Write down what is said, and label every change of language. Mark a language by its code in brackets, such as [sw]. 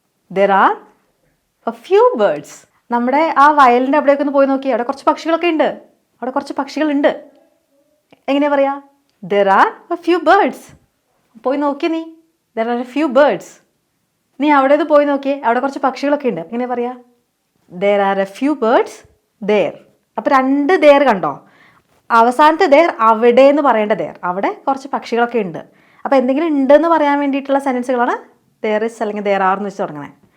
[en] There are a few birds. [ml] നമ്മുടെ ആ വയലിൻ്റെ അവിടെയൊക്കെ ഒന്ന് പോയി നോക്കി, അവിടെ കുറച്ച് പക്ഷികളൊക്കെ ഉണ്ട്. അവിടെ കുറച്ച് പക്ഷികളുണ്ട്. എങ്ങനെയാ പറയാ? [en] There are a few birds. [ml] പോയി നോക്കി നീ. There are a few birds. നീ അവിടെ പോയി നോക്കിയേ, അവിടെ കുറച്ച് പക്ഷികളൊക്കെ ഉണ്ട്. എങ്ങനെയാ പറയാ? [en] There are a few birds there. [ml] അപ്പോൾ 2 there കണ്ടോ? അവസാനത്തെ there അവിടെ എന്ന് പറയേണ്ട there. അവിടെ കുറച്ച് പക്ഷികളൊക്കെ ഉണ്ട്. അപ്പോൾ എന്തെങ്കിലും ഉണ്ടെന്ന് പറയാൻ വേണ്ടിയിട്ടുള്ള സെൻറ്റൻസുകളാണ് there is അല്ലെങ്കിൽ there are എന്ന് വെച്ച് തുടങ്ങണേ.